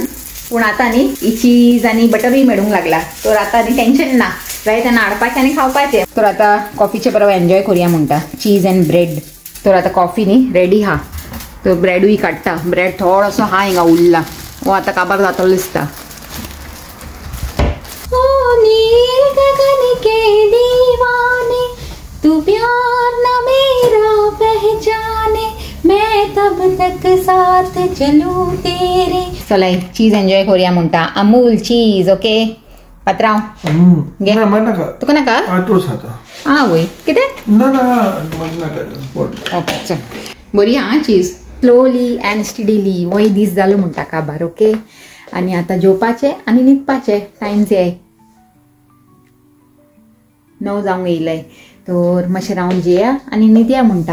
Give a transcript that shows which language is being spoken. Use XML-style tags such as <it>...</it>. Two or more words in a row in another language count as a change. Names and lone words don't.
<kok>पूण आतां न्ही ही चीज आनी बटरूय मेळूंक लागला. तर आतां न्ही टेन्शन ना, जाय तेन्ना हाडपाचें आनी खावपाचें. तर आतां कॉफीचे बरोबर एन्जॉय करुया म्हणटा</kok> <en>cheese and bread.</en> <kok>तर आतां कॉफी न्ही रेडी हा. तर ब्रेडूय काडटा. ब्रेड थोडोसो हा हिंगा उरला. हो आतां काबार जातलो दिसता.</kok> <hi>तू प्यार ना मेरा पहचाने मैं तब तक साथ चलूं तेरे.</hi> <kok>चला चीज एन्जॉय करूया म्हणटा. अमूल चीज. ओके पात्रांव घे. तुका नाका वय कितें ओके चल बरी चीज</kok> <en>slowly and steadily</en> <kok>वय दीस जालो म्हणटा काबार. ओके आनी आतां जेवपाचें आनी न्हिदपाचें. टायम जाय 9 जावंक येयलें तर मातशें रावन जेया आनी न्हिदया म्हणटा.</kok>